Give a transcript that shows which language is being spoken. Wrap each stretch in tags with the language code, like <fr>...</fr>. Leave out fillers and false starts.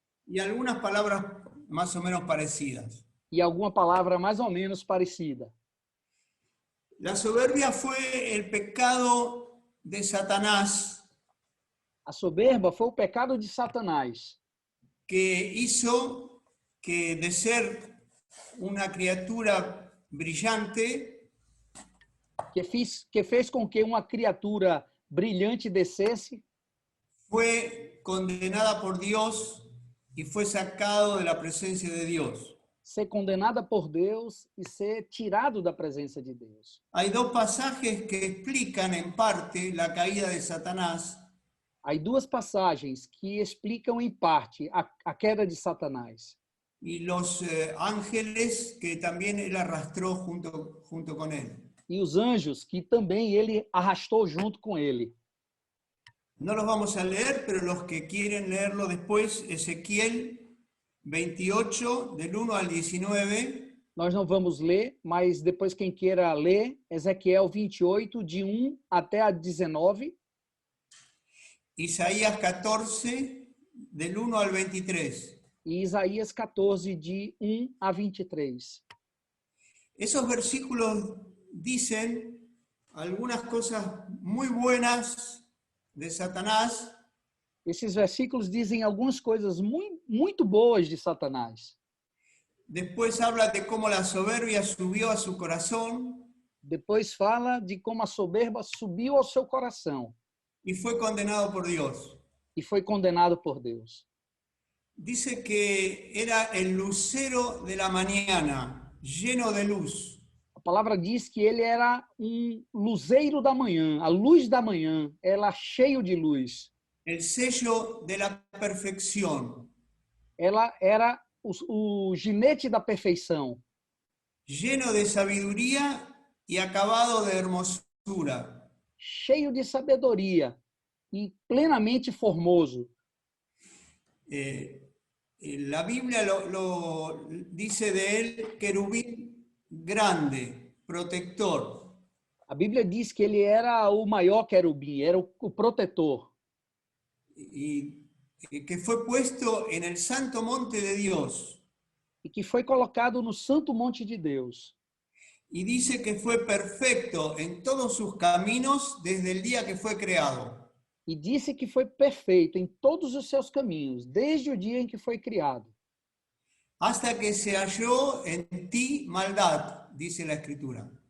<es>Y algunas palabras más o menos parecidas.</es> <pt>E alguma palavra mais ou menos parecida.</pt> <es>La soberbia fue el pecado de Satanás.</es> <pt>A soberba foi o pecado de Satanás.</pt> <es>Que hizo que de ser una criatura brillante,</es> <pt>que fez com que uma criatura brilhante descesse,</pt> <es>fue condenada por Dios y fue sacado de la presencia de Dios.</es> <pt>Ser condenada por Deus e ser tirado da presença de Deus.</pt> <es>Hay dos pasajes que explican en parte la caída de Satanás.</es> <pt>Há duas passagens que explicam em parte a queda de Satanás.</pt> <es>Y los ángeles que también él arrastró junto con él.</es> <pt>E os anjos que também ele arrastou junto com ele.</pt> <es>No los vamos a leer, pero los que quieren leerlo después, Ezequiel 28, del 1 al 19.</es> <pt>Nós não vamos ler, mas depois quem queira ler, Ezequiel 28, de 1 até a 19.</pt> <es>Isaías 14, del 1 al 23.</es> <pt>E Isaías 14, de 1 a 23.</pt> <es>Esos versículos dicen algunas cosas muy buenas de Satanás,</es> <pt>Esses versículos dizem algumas coisas muito boas de Satanás.</pt> <es>después habla de cómo la soberbia subió a su corazón</es> <pt>Depois fala de como a soberba subiu ao seu coração</pt> <es>y fue condenado por Dios.</es> <pt>e foi condenado por Deus.</pt> <es>Dice que era el lucero de la mañana, lleno de luz.</es> <pt>A palavra diz que ele era luzeiro da manhã, a luz da manhã, ela cheio de luz.</pt> <es>El sello de la perfección,</es> <pt>Ela era o ginete da perfeição,</pt> <es>lleno de sabiduría y acabado de hermosura.</es> <pt>cheio de sabedoria e plenamente formoso.</pt> <es>La Biblia lo dice de él querubín grande, protector.</es> <pt>A Bíblia diz que ele era o maior querubim, era o protetor,</pt> <es>Y que fue puesto en el santo monte de Dios.</es> <pt>e que foi colocado no santo monte de Deus.</pt> <es>Y dice que fue perfecto en todos sus caminos desde el día que fue creado.</es> <pt>E disse que foi perfeito em todos os seus caminhos, desde o dia em que foi criado.</pt> <es>Hasta que se halló en ti maldad, dice la Escritura.</es>